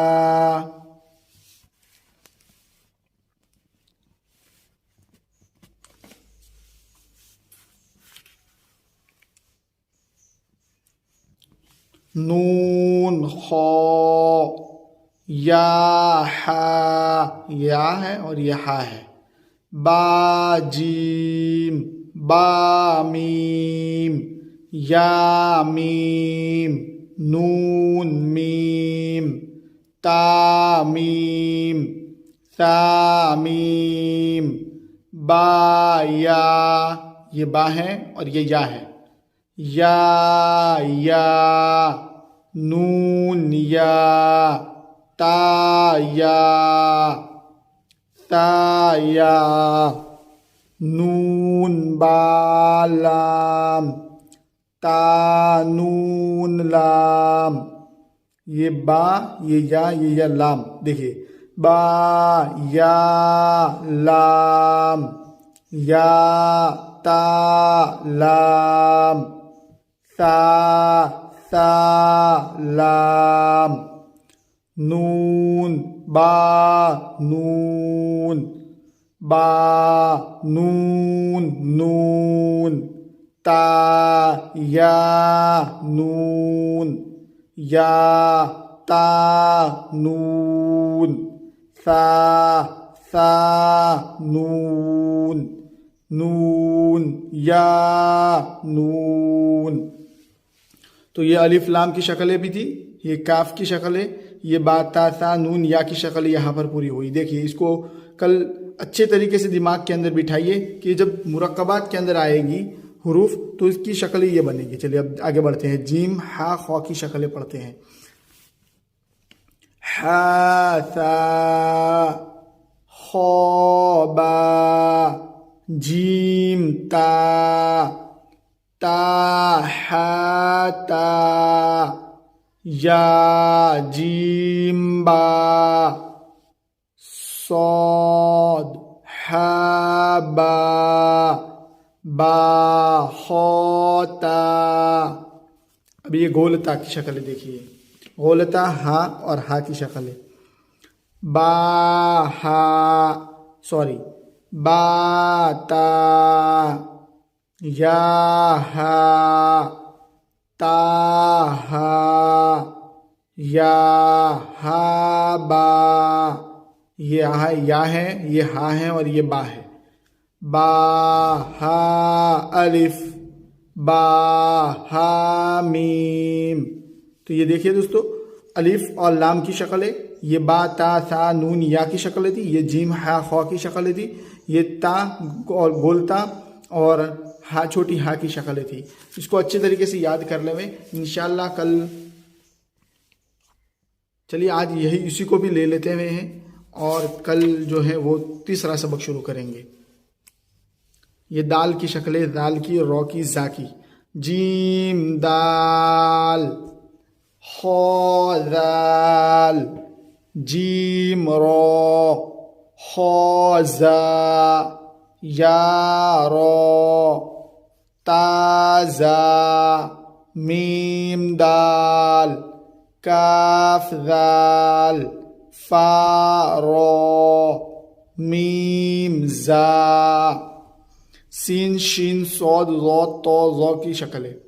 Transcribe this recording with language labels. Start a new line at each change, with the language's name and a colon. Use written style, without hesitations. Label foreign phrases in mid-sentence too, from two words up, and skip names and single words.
Urdu: نون خا، یا ہا، یا ہے اور یہ ہا ہے۔ با جیم، با میم، یا میم، نون میم، تا میم، سا میم، با یا، یہ با ہے اور یہ یا ہے۔ یا، نون یا، تا یا، تا یا، نون با لام، تا نون لام۔ یہ با، یہ یا لام، دیکھیے۔ با یا لام، یا تا لام، سا لام، نون با نون، با نون نون، تا یا نون، یا تا نون، سا نون، نون یا نون۔ تو یہ الف لام کی شکلیں بھی تھی، یہ کاف کی شکل ہے، یہ با تا سا نون یا کی شکل یہاں پر پوری ہوئی۔ دیکھیے اس کو کل اچھے طریقے سے دماغ کے اندر بٹھائیے کہ جب مرکبات کے اندر آئے گی حروف تو اس کی شکل یہ بنے گی. چلیے اب آگے بڑھتے ہیں. جیم ہا خا کی شکلیں پڑھتے ہیں. ہا ثا خا با جیم تا تا ہا تا یا جیم با صاد ہا با با خا تا. اب یہ گولتا کی شکل دیکھیے. غولتا ہا اور ہا کی شکل ہے. با ہا با تا یا ہا تا ہا یا ہا با. یہ یا ہے, یہ ہا ہے اور یہ با ہے. با ہا الف با ہا میم. تو یہ دیکھیے دوستو, الف اور لام کی شکل ہے. یہ با تا ثا نون یا کی شکل تھی. یہ جیم ہا خا کی شکل تھی. یہ تا اور گولتا اور ہا چھوٹی ہا کی شکل تھی. اس کو اچھے طریقے سے یاد کر لیں انشاءاللہ کل. چلیے آج اسی کو بھی لے لیتے ہوئے ہیں اور کل جو ہے وہ تیسرا سبق شروع کریں گے. یہ دال کی شکل ہے. دال کی, رو کی, زا کی. جیم دال خا ذال جیم را خا زا یا را تا زا میم دال کاف ذال فا را میم زا. سین شین صاد ضاد طا ظا کی شکل ہے.